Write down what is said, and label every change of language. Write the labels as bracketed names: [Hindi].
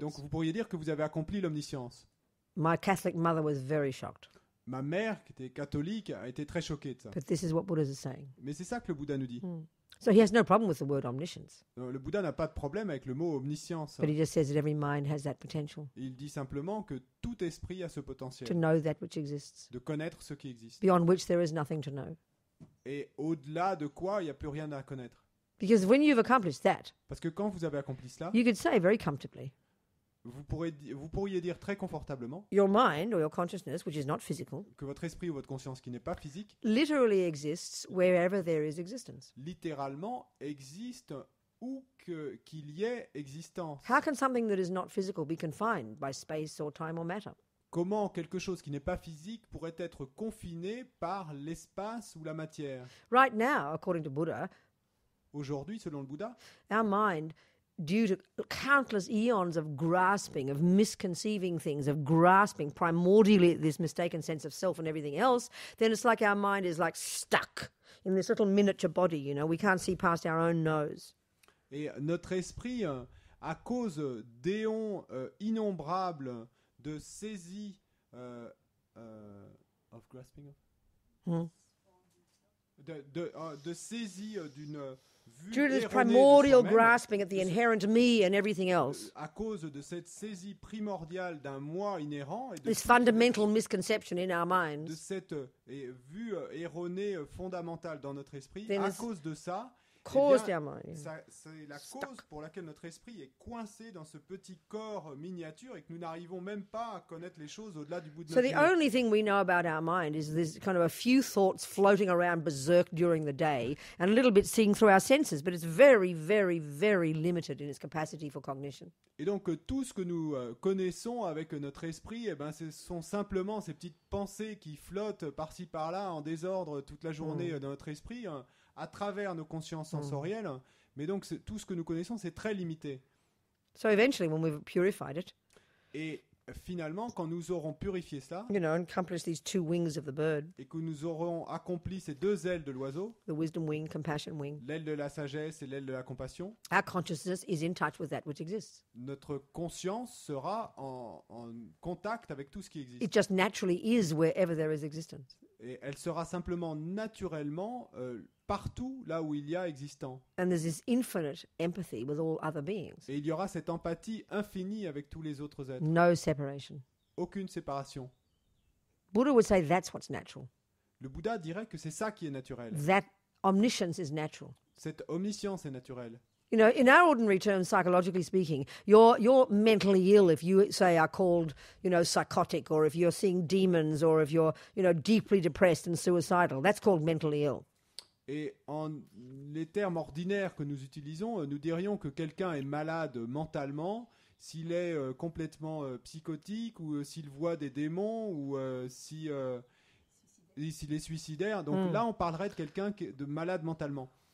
[French] Donc, vous pourriez dire que vous avez accompli l'omniscience. [English] My Catholic mother was very shocked. [French] Ma mère, qui était catholique, a été très choquée de ça. [English] But this is what Buddha is saying. [French] Mais c'est ça que le Bouddha nous dit. [English] So he has no problem with the word omniscience. [French] Le Bouddha n'a pas de problème avec le mot omniscience. [English] But he just says that every mind has that potential. [French] Il dit simplement que tout esprit a ce potentiel. [English] To know that which exists. [French] De connaître ce qui existe. [English] Beyond which there is nothing to know. [French] Et au-delà de quoi, il n'y a plus rien à connaître. [English] Because when you've accomplished that, [French] parce que quand vous avez accompli cela, [English] you could say very comfortably, [French] vous pourriez dire très confortablement, [English] your mind or your consciousness, which is not physical, [French] que votre esprit ou votre conscience qui n'est pas physique, [English] literally exists wherever there is existence. [French] Littéralement existe où qu'il y ait existence. [English] How can something that is not physical be confined by space or time or matter? [French] Comment quelque chose qui n'est pas physique pourrait être confiné par l'espace ou la matière? [English] Right now, according to Buddha, [French] aujourd'hui, selon le Bouddha, [English] our mind, due to countless eons of grasping, of misconceiving things, of grasping primordially this mistaken sense of self and everything else, then it's like our mind is like stuck in this little miniature body, you know, we can't see past our own nose. [French] Et notre esprit, à cause d'éons innombrables de saisie [English] of grasping, [French] de saisie d'une [English] due to this primordial grasping at the inherent me and everything else. [French] À cause de cette saisie primordiale d'un moi inhérent et de [English] this fundamental misconception in our minds. [French] De cette vue erronée fondamentale dans notre esprit, à cause de ça, [English] caused our mind. [French] C'est la cause pour laquelle notre esprit est coincé dans ce petit corps miniature et que nous n'arrivons même pas à connaître les choses au-delà du bout de [English] So [French] notre [English] the [French] nez. [English] only thing we know about our mind is there's kind of a few thoughts floating around berserk during the day and a little bit seeing through our senses, but it's very, very, very limited in its capacity for cognition. [French] Et donc tout ce que nous connaissons avec notre esprit, ce sont simplement ces petites pensées qui flottent par-ci par-là en désordre toute la journée dans notre esprit, à travers nos consciences sensorielles. Mais donc tout ce que nous connaissons, c'est très limité. [English] So eventually, when we've purified it, [French] et finalement, quand nous aurons purifié cela, [English] accomplished these two wings of the bird, [French] et que nous aurons accompli ces deux ailes de l'oiseau, [English] the wisdom wing, compassion wing, [French] l'aile de la sagesse et l'aile de la compassion, [English] our consciousness is in touch with that which exists. [French] Notre conscience sera en contact avec tout ce qui existe. [English] It just naturally is wherever there is existence. [French] Et elle sera simplement naturellement partout là où il y a existant. [English] And there's this infinite empathy with all other beings. [French] Et il y aura cette empathie infinie avec tous les autres êtres. [English] No separation. [French] Aucune séparation. [English] Buddha would say that's what's natural. [French] Le Bouddha dirait que c'est ça qui est naturel. [English] That omniscience is natural. [French] Cette omniscience est naturelle. [English] In our ordinary terms, psychologically speaking, you're mentally ill if you, say, are called, psychotic, or if you're seeing demons, or if you're, deeply depressed and suicidal. That's called mentally ill. [French] Et en les termes ordinaires que nous utilisons, nous dirions que quelqu'un est malade mentalement s'il est complètement psychotique, ou s'il voit des démons, ou s'il est suicidaire. Donc là, on parlerait de quelqu'un de malade mentalement.